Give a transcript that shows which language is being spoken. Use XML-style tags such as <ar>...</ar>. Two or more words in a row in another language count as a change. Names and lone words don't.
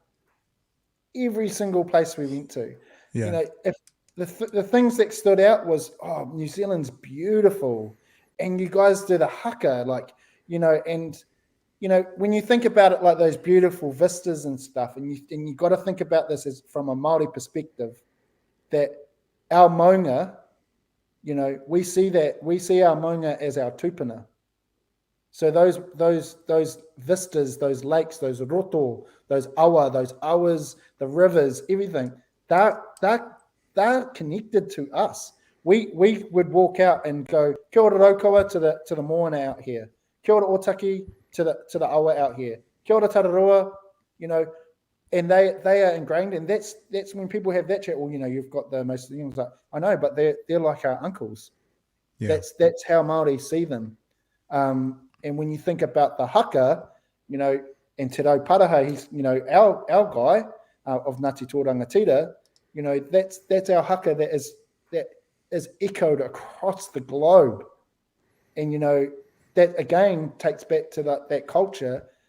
<en>Every single place we went to, if the things that stood out was, New Zealand's beautiful, and you guys do the haka, and when you think about it, like those beautiful vistas and stuff, and you got to think about this as from a Māori perspective, that our maunga, we see our maunga as our tupuna. So those vistas, those lakes, those roto, those awas, the rivers, everything, they're connected to us. We would walk out and go,</en> <mi>kia ora</mi> <en>raukaua to the moana out here,</en> <mi>kia ora</mi> <en>otaki to the awa out here,</en> <mi>kia ora tararua,</mi> <en>and they are ingrained, and that's when people have that chat. Well, you've got the most things like, I know, but they're like our uncles. Yeah. That's how Māori see them. And when you think about the haka, and Te Rau Paraha, he's our guy of Ngāti Tōrangatira, that's our haka that is echoed across the globe, and that again takes back to that culture.</en>